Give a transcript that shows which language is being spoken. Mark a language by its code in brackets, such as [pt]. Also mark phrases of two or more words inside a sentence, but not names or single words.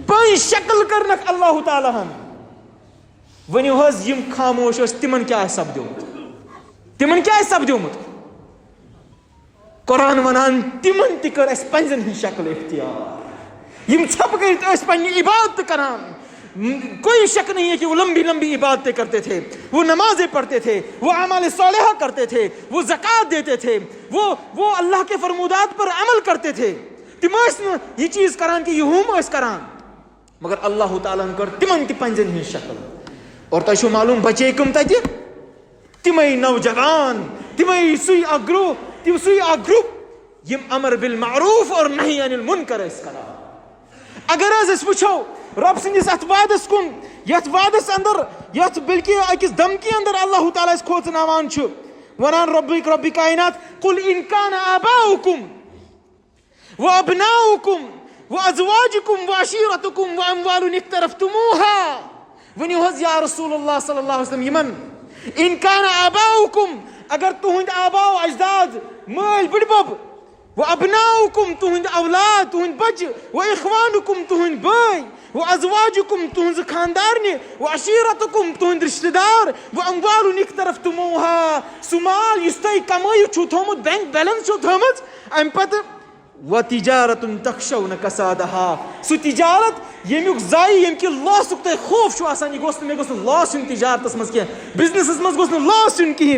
[ks] پٔنٛزۍ شکل کٔرنکھ اللہ تعالیٰ ہن. ؤنِو حظ یِم خاموش ٲسۍ تِمن کیٛاہ آسہِ سپدیومُت؟ تِمن کیٛاہ آسہِ سپدیومُت؟ قرآن ونان تِمن تہِ کٔر اَسہِ پنٛزٮ۪ن ہٕنٛز شکل اختیار. یِم ژھۄپہٕ کٔرِتھ ٲسۍ پننہِ عبادت کران. [ur] کوئی شک نہیں ہے کہ وہ لمبی لمبی عبادتیں کرتے تھے, وہ نمازیں پڑھتے تھے, وہ اعمال صالحہ کرتے تھے, وہ زکوٰۃ دیتے تھے, وہ اللہ کے فرمودات پر عمل کرتے تھے. [ks] تم ٲسۍ نہٕ یہِ چیٖز کران کہ یہِ ہُم ٲسۍ کران, مگر اللہ تعالیٰ ہن کٔر تِمن تہِ پنٛزٮ۪ن ہٕنٛز شکل. اور تۄہہِ چھُو معلوٗم بچے کٕم تتہِ؟ تِمے نوجوان, تِمے سُے اکھ گروپ یِم [ar] امر بالمعروف [ks] اور [ar] نہی عن المنکر [ks] ٲسۍ کران. اگر حظ أسۍ وٕچھو رب سٕنٛدِس اتھ وعدس کُن, یتھ وعدس اندر, یتھ بلکہ أکِس دھمکی اندر اللہ تعالیٰ أسۍ کھوژناوان چھُ, ونان ربِ کائنات [ar] قل ان کان آباؤکم وابناؤکم وازواجکم وعشیرتکم واموال اقترفتموها. [ks] ؤنِو حظ [ar] یا رسول اللہ صلی اللہ علیہ وسلم [ks] یِمن [ar] ان کان آباؤکم, [ks] اگر تُہنٛدۍ آباؤ اجداد مٲلۍ بٕڈبب, وابناؤکم تُہنٛدۍ اولاد تُہنٛدۍ بچہِ, واخوانکم تُہنٛدۍ بٲے, وازواجکم تُہنٛزٕ خاندارنہِ, وعشیرتکم تُہنٛدۍ رشتہٕ دار, [ar] واموال اقترفتموها [ks] سُہ مال یُس تۄہہِ کمٲیِتھ چھُو تھومُت, [en] bank balance [ks] چھو تھٲمٕژ, امہِ پتہٕ [ar] وتجارتن تخشون کسادہا, [ks] سُہ تجارت ییٚمیُک ضایہِ ییٚمہِ کہِ لاسُک تۄہہِ خوف چھُ آسان, یہِ گوٚژھ نہٕ, مےٚ گوٚژھ نہٕ لاس یُن تجارتس منٛز کینٛہہ, بِزنسس منٛز گوٚژھ نہٕ لاس یُن کِہینۍ.